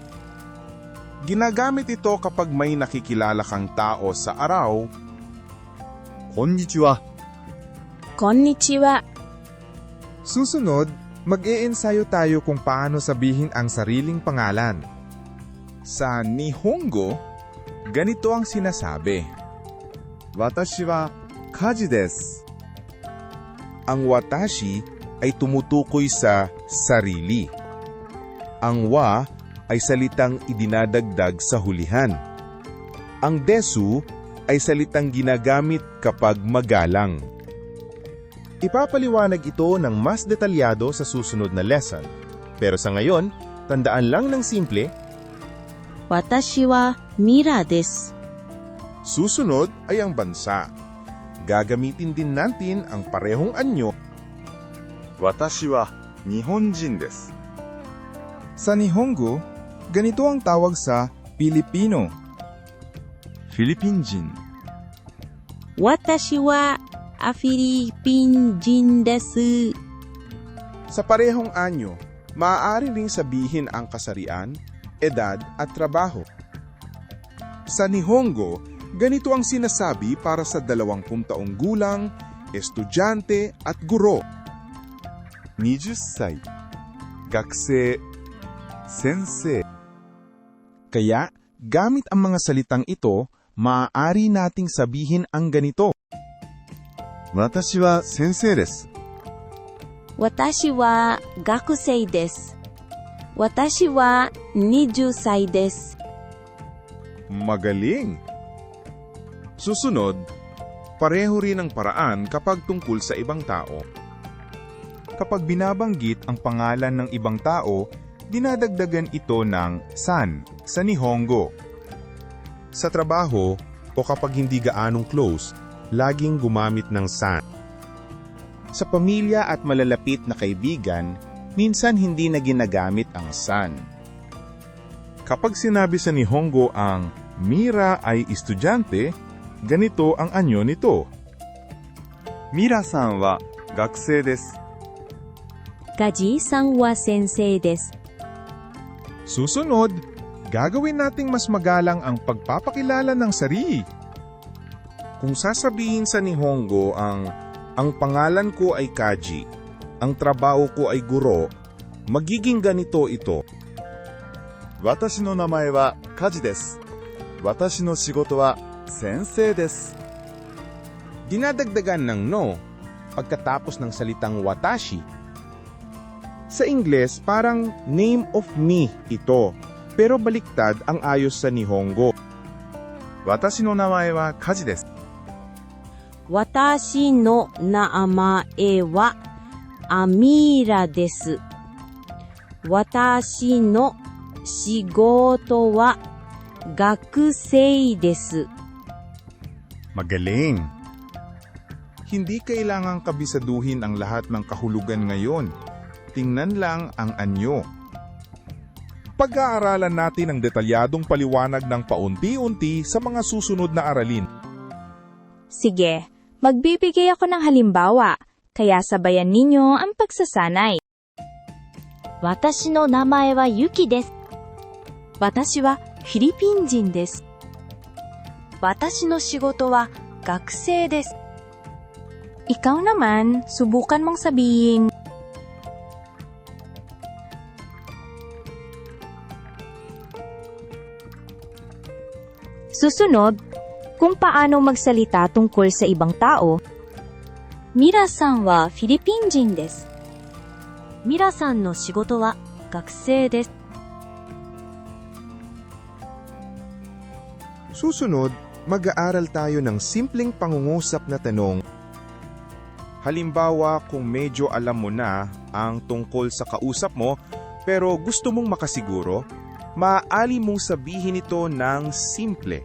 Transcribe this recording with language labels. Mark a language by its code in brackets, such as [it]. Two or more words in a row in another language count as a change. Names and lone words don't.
[tl] Ginagamit ito kapag may nakikilala kang tao sa araw. Konnichiwa. Konnichiwa. Susunod, mag-iensayo tayo kung paano sabihin ang sariling pangalan. Sa Nihongo, ganito ang sinasabi. [ja] 私はカジです. [tl] Ang watashi ay tumutukoy sa sarili. Ang wa ay salitang idinadagdag sa hulihan. Ang desu ay salitang ginagamit kapag magalang. Ipapaliwanag ito ng mas detalyado sa susunod na lesson. Pero sa ngayon, tandaan lang ng simple. [ja] 私はミラです. [tl] Susunod ay ang bansa. Gagamitin din natin ang parehong anyo. [ja] 私は日本人です. [tl] Sa Nihongo, ganito ang tawag sa Pilipino. Filipinjin. [ja] 私はフィリピン人です. [tl] Sa parehong anyo, maaari ring sabihin ang kasarian, edad at trabaho. Sa Nihongo, ganito ang sinasabi para sa 20 taong gulang, estudyante at guro. [ja] 20歳。学生. Sensei. [tl] Kaya, gamit ang mga salitang ito, maaari nating sabihin ang ganito. [ja] 私は先生です. 私は学生です. 私は20歳です. [tl] Magaling! Susunod, pareho rin ang paraan kapag tungkol sa ibang tao. Kapag binabanggit ang pangalan ng ibang tao, dinadagdagan ito ng san sa Nihongo. Sa trabaho o kapag hindi gaanong close, laging gumamit ng san. Sa pamilya at malalapit na kaibigan, minsan hindi na ginagamit ang san. Kapag sinabi sa Nihongo ang Mira ay estudyante, ganito ang anyo nito. [ja] ミラさんは学生です. カジさんは先生です. [tl] Susunod, gagawin nating mas magalang ang pagpapakilala ng sarili. Kung sasabihin sa Nihongo ang pangalan ko ay Kaji, ang trabaho ko ay guro, magiging ganito ito. [ja] 私の名前はカジです. 私の仕事は先生です. [tl] Dinadagdagan ng no pagkatapos ng salitang watashi. Sa Ingles, parang [en] name of me [tl] ito, pero baliktad ang ayos sa Nihongo. [ja] 私の名前はカジです. 私の名前はアミラです. 私の仕事は学生です. [tl] Magaling! Hindi kailangang kabisaduhin ang lahat ng kahulugan ngayon. Tingnan lang ang anyo. Pag-aaralan natin ang detalyadong paliwanag ng paunti-unti sa mga susunod na aralin. Sige, magbibigay ako ng halimbawa, kaya sabayan ninyo ang pagsasanay. [ja] 私の名前はユキです。私はフィリピン人です. 私の仕事は学生です. [tl] Ikaw naman, subukan mong sabihin. Susunod, kung paano magsalita tungkol sa ibang tao. [ja] ミラさんはフィリピン人です. ミラさんの仕事は学生です. [tl] Susunod, mag-aaral tayo ng simpleng pangungusap na tanong. Halimbawa, kung medyo alam mo na ang tungkol sa kausap mo pero gusto mong makasiguro, maaari mong sabihin ito ng simple.